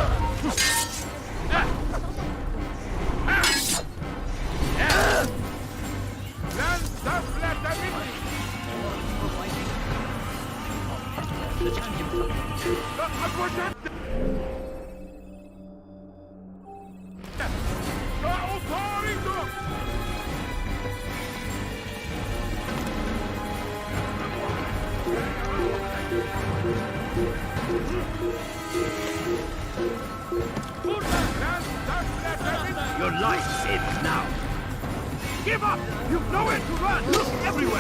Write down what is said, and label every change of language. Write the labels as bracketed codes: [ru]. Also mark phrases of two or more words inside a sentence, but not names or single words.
[ar] لن تفلت مني! لقد وجدت! سأطاردك! [en] Your life ends now. Give up! You've nowhere to run! Look everywhere!